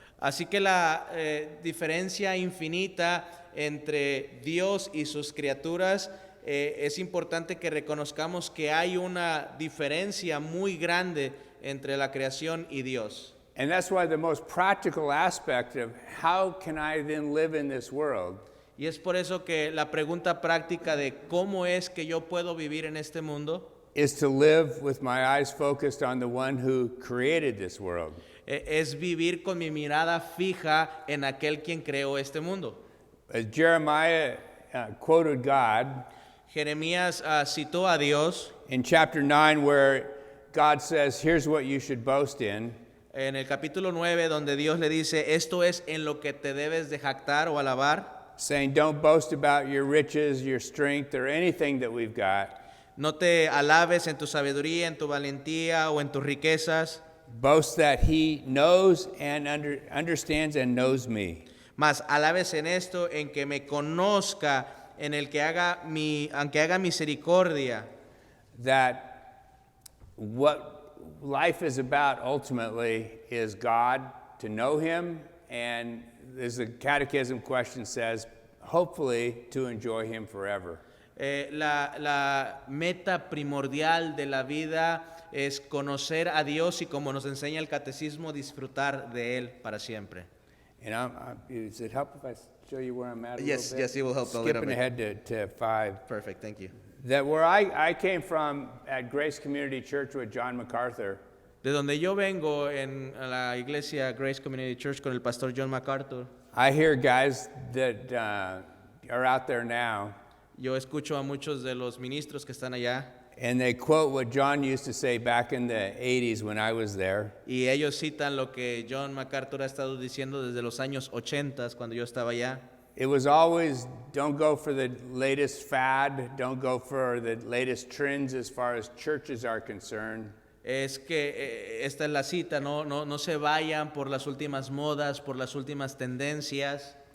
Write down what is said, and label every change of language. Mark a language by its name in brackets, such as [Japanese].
[Spanish] Así que la diferencia infinita entre Dios y sus criaturas, es importante que reconozcamos que hay una diferencia muy grande entre la creación y Dios. [English] And that's why the most practical aspect of how can I then live in this world [Spanish] Y es por eso que la pregunta práctica de cómo es que yo puedo vivir en este mundo [English] is to live with my eyes focused on the one who created this world. [Spanish] Es vivir con mi mirada fija en aquel quien creó este mundo. [English] As Jeremiah quoted God [Spanish] Jeremías citó a Dios [English] in chapter 9, where God says, here's what you should boast in. [Spanish] en el capítulo 9, donde Dios le dice, esto es en lo que te debes de jactar o alabar. [English] Saying, don't boast about your riches, your strength, or anything that we've got. [Spanish] No te alabes en tu sabiduría, en tu valentía o en tus riquezas. [English] Boast that He knows and understands and knows me. [Spanish] Mas alabes en esto, en que me conozca, en el que aunque haga misericordia. [English] That what life is about ultimately is God, to know Him, and as the catechism question says, hopefully to enjoy Him forever. [Spanish] La meta primordial de la vida es conocer a Dios y, como nos enseña el catecismo, disfrutar de Él para siempre. [English] And does it help if I show you where I'm at a Yes, little bit? yes, it will help a little Skipping bit. ahead to 5. Perfect, thank you. That where I came from at Grace Community Church with John MacArthur, [Spanish] De donde yo vengo, en la iglesia Grace Community Church con el pastor John MacArthur, [English] I hear guys that are out there now, [Spanish] yo escucho a muchos de los ministros que están allá [English] and they quote what John used to say back in the 80s when I was there. [Spanish] y ellos citan lo que John MacArthur ha estado diciendo desde los años 80 cuando yo estaba allá. [English] It was always, don't go for the latest fad, don't go for the latest trends as far as churches are concerned. [Spanish] Es que esta es la cita, no se vayan por las últimas modas, por las últimas tendencias.